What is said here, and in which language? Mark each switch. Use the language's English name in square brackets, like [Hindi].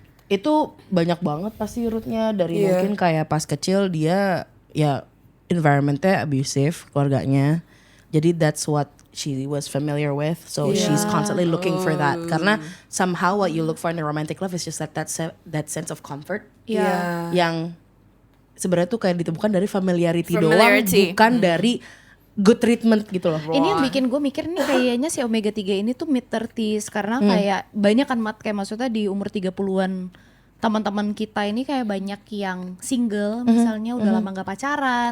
[Indonesian] Itu banyak banget pasti rootnya dari Iya. mungkin kayak pas kecil dia ya environmentnya abusive keluarganya, jadi [English] that's what she was familiar with, so she's constantly looking for that [Indonesian] karena [English] somehow what you look for in a romantic love is just that sense of comfort [Indonesian] Iya. yang sebenarnya tuh kayak ditemukan dari familiarity doang, [English] Familiarity. [Indonesian] bukan dari [English] good treatment [Indonesian] gitu loh. Ini yang bikin gue mikir nih kayaknya si omega 3 ini tuh mid-30s karena kayak banyak kan kayak maksudnya di umur 30-an teman-teman kita ini kayak banyak yang single misalnya udah lama gak pacaran